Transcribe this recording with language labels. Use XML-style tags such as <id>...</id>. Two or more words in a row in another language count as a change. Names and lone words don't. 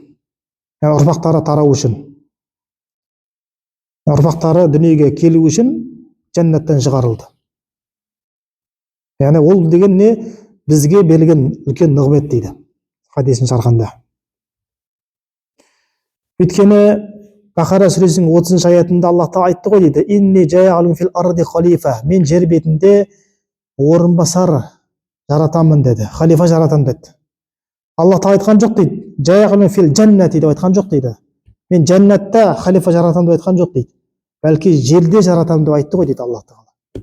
<kk>Ұрпақтары тарау үшін, ұрпақтары дүниеге келу үшін жәннаттан шығарылды. Яғни ол деген не? Бізге берілген үлкен нығмет дейді хадистің шархында. Өйткені Бақара сүресінің 30 аятында Аллах Тағала айтты ғой дейді:</kk> <ar>«إني جاعل في الأرض خليفة».</ar> <kk>Мен жер бетінде орынбасар жаратамын деді, халифа жаратамын деді. Аллах Тағала айтқан жоқ дейді,</kk> <ar>جاعل في الجنة</ar> <kk>деп айтқан жоқ дейді. Мен жәннатта халифа жаратамын деп айтқан жоқ дейді. Бәлки жерде жаратамын деп айтты ғой дейді Аллах Тағала.</kk>